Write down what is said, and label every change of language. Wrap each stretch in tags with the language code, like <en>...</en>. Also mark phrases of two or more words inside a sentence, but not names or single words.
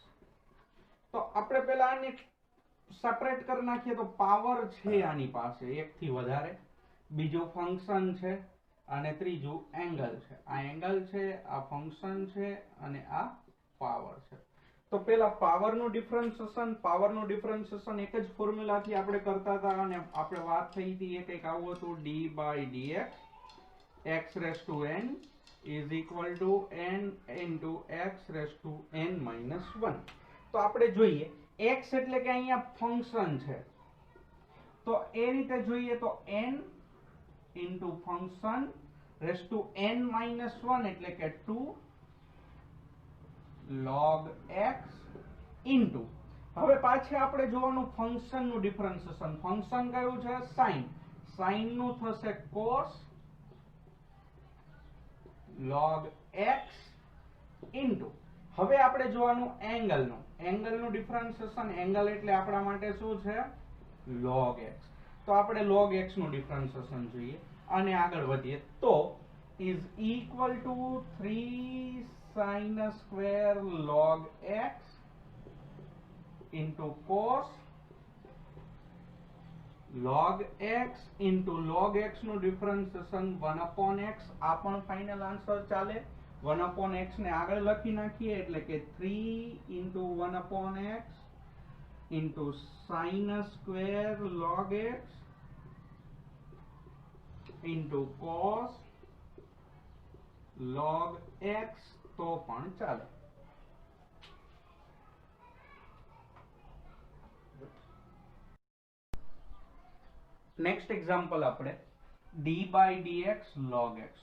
<gu>તો આપણે પહેલા આને સેપરેટ કરી નાખીએ તો પાવર છે આની પાસે એક થી વધારે, બીજું ફંક્શન છે અને ત્રીજું એંગલ છે. આ એંગલ છે, આ ફંક્શન છે અને આ પાવર છે. તો પેલા પાવરનું ડિફરન્શિએશન એક જ ફોર્મ્યુલાથી આપણે કરતા હતા અને આપણે વાત થઈ હતી એ કંઈક આવું હતું</gu> <en>d by dx x raised to n is equal to n into x raised to n minus 1.</en> <gu>તો આપણે જોઈએ x એટલે કે અહીંયા ફંક્શન છે, તો એ રીતે જોઈએ તો</gu> <en>n into function raised to n minus 1</en> <gu>એટલે કે 2 log x into, હવે પાછે આપણે જોવાનું ફંક્શન નું ડિફરન્શિએશન. ફંક્શન કયું છે sin, sin નું થશે</gu> <en>cos log x into,</en> <gu>હવે આપણે જોવાનું એંગલ નું, એંગલ નું ડિફરન્શિએશન, એંગલ એટલે આપણા માટે શું છે log x, તો આપણે log x નું ડિફરન્શિએશન જોઈએ અને આગળ વધીએ તો</gu> <en>is equal to 3 sin square log x into cos log x into</en> <gu>log x નું ડિફરન્શિએશન</gu> <en>1 upon x.</en> <gu>આ પણ</gu> <en>final answer</en> <gu>ચાલે.</gu> <en>1 upon x</en> <gu>ને આગળ લખી નાખીએ એટલે કે</gu> <en>3 into 1 upon x into sin square log x into cos log x,</en> <gu>તો પણ ચાલે.</gu> <en>next example</en> <gu>આપણે</gu> <en>d by dx log x.</en>